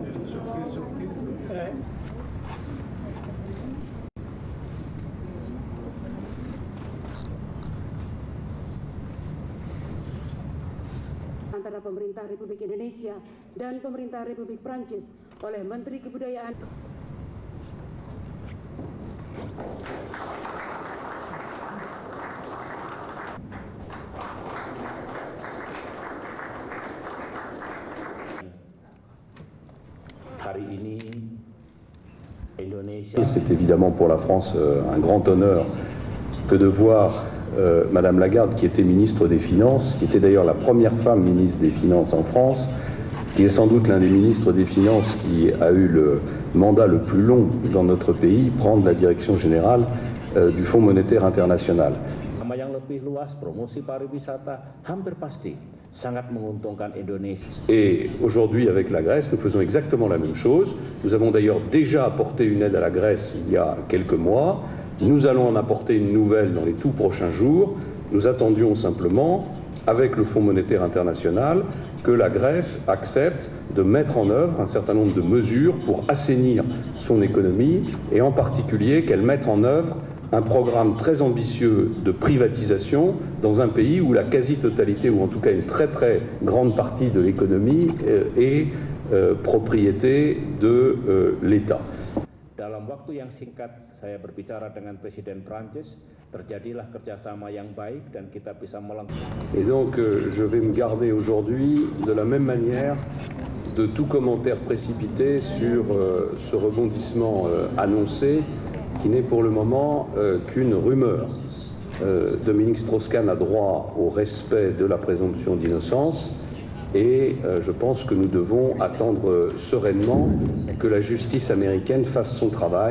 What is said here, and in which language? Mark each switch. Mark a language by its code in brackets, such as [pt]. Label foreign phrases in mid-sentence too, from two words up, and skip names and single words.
[en] Surprise, surprise. Ouais. [id] Antara pemerintah Republik Indonesia dan pemerintah Republik Prancis oleh Menteri Kebudayaan. Hari ini Indonesia. [fr] C'est évidemment pour la France un grand honneur que de voir Madame Lagarde, qui était ministre des Finances, qui était d'ailleurs la première femme ministre des Finances en France, qui est sans doute l'un des ministres des Finances qui a eu le mandat le plus long dans notre pays, prendre la direction générale du Fonds monétaire international. [id] Yang lebih luas, promosi pariwisata, hampir pasti sangat menguntungkan Indonesia. [fr] Et aujourd'hui, avec la Grèce, nous faisons exactement la même chose. Nous avons d'ailleurs déjà apporté une aide à la Grèce il y a quelques mois. Nous allons en apporter une nouvelle dans les tout prochains jours. Nous attendions simplement, avec le Fonds monétaire international, que la Grèce accepte de mettre en œuvre un certain nombre de mesures pour assainir son économie et en particulier qu'elle mette en œuvre un programme très ambitieux de privatisation dans un pays où la quasi-totalité, ou en tout cas une très très grande partie de l'économie est propriété de l'État. [id] Dalam waktu yang singkat saya berbicara dengan Presiden Prancis, terjadilah kerjasama yang baik dan kita bisa melengkapi. [fr] Et donc je vais me garder aujourd'hui de la même manière de tout commentaire précipité sur ce rebondissement annoncé qui n'est pour le moment qu'une rumeur. Dominique Strauss-Kahn a droit au respect de la présomption d'innocence et je pense que nous devons attendre sereinement que la justice américaine fasse son travail.